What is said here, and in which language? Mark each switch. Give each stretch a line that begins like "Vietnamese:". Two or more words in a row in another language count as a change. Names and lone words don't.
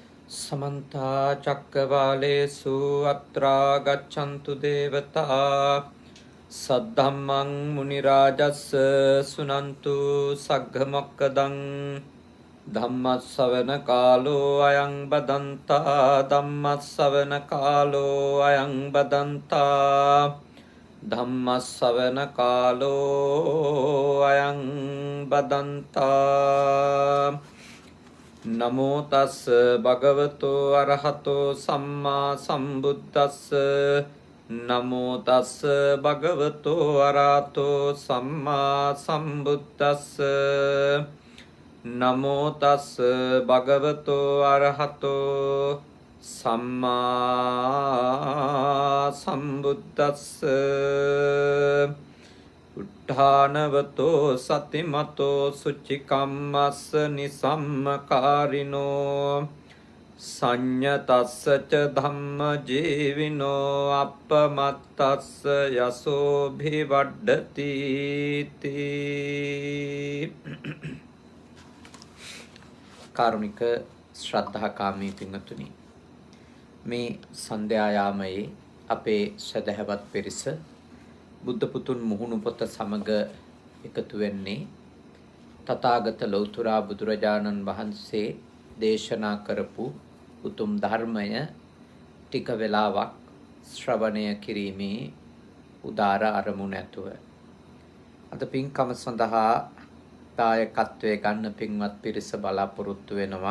Pali: समन्ता चक्रवालेषु अत्रा गच्छन्तु देवता सद्धम्मं मुनिराजस्य सुनन्तु सग्गमोक्कदं धम्मस्सवनकालो अयं बदन्ता धम्मस्सवनकालो अयं बदन्ता धम्मस्सवनकालो अयं बदन्ता नमो तस् भगवतो अरहतो सम्मा सम्बुद्धस्स नमो तस् भगवतो अरहतो सम्मा सम्बुद्धस्स नमो तस् भगवतो अरहतो सम्मा सम्बुद्धस्स උත්ථානවතෝ සතිමතෝ සුචිකම්මස්ස නිසම්මකාරිනෝ සංඤතස්ස ච ධම්ම ජීවිනෝ අප්පමත්තස්ස යසෝ භිවඩ්ඩති තී.
Sinhala: කාරුණික ශ්‍රද්ධාකාමී පින්වතුනි, මේ සන්ධ්‍යා යාමයේ අපේ සදහවත් පිරිස බුද්ධ පුතුන් මුහුණු පොත සමග එකතු වෙන්නේ තථාගත ලෞතුරා බුදුරජාණන් වහන්සේ දේශනා කරපු උතුම් ධර්මය ටික වෙලාවක් ශ්‍රවණය කිරීමේ උදාර අරමුණ ඇතුව අද පින්කම සඳහා දායකත්වයේ ගන්න පින්වත් පිරිස බලාපොරොත්තු වෙනවා.